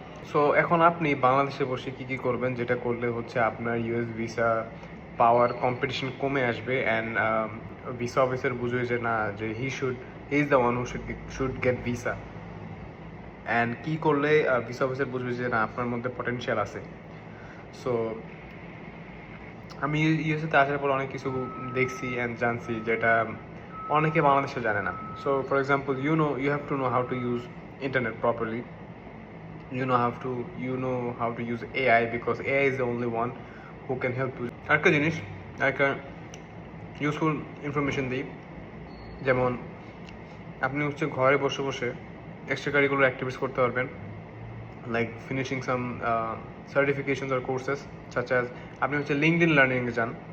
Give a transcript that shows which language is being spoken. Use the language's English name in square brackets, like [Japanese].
[Bangla] So এখন আপনি বাংলাদেশে বসে কী কী করবেন, যেটা করলে হচ্ছে আপনার ইউএস ভিসা পাওয়ার কম্পিটিশন কমে আসবে, অ্যান্ড ভিসা অফিসার বুঝবে যে না, যে [English] he is the one who should get visa, [Bangla] and কী করলে ভিসা অফিসার বুঝবে যে না, আপনার মধ্যে পটেনশিয়াল আছে। সো আমি ইউএসএতে আসার পর অনেক কিছু দেখছি অ্যান্ড জানছি যেটা অনেকে বাংলাদেশে জানে না। [English] So for example, you have to know how to use internet properly. You know how to use AI, because AI is the only one who can help you. [Bangla] আরেকটা জিনিস, একটা ইউজফুল ইনফরমেশন দিই, যেমন আপনি হচ্ছে ঘরে বসে বসে এক্সট্রা কারিকুলার অ্যাক্টিভিটিস করতে পারবেন, [English] like finishing some certifications or courses, such as [Bangla] আপনি হচ্ছে লিঙ্কডইন লার্নিংয়ে যান।